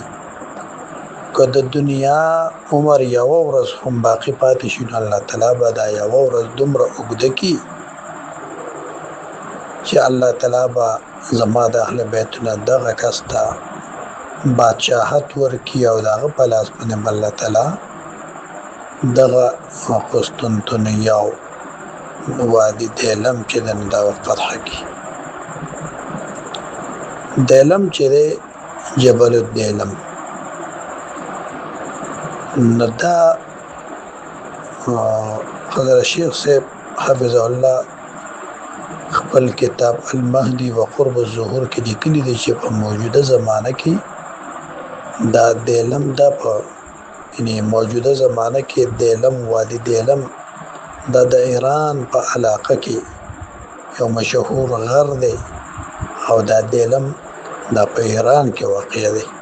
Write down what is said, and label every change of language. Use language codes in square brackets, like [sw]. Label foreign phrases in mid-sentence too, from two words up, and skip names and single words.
[ps] که د دنیا عمر یو ورځ هم باقی پاتې شي نو الله تعالی به دا یو ورځ دومره اوږده کړي چې الله تعالی به زما د اهل بیت نه دغه کس ته بادشاهت ورکړي او د هغه په لاس باندې به الله تعالی دغه قسطنطنیه وادي دیلم چې د دا فتح کړي. دیلم چې دی جبل الدیلم نو دا حضرت شیخ صاحب [ar] حفظه الله [ps] خپل کتاب المهدی و قرب الظهور کې لیکلي دي چې په موجوده زمانه کې دا دیلم دا په یعنی موجوده زمانه کې دیلم وادي دیلم دا د ایران په علاقه کې یو مشهور غر دی او دا دیلم دا په ایران کې واقع دی.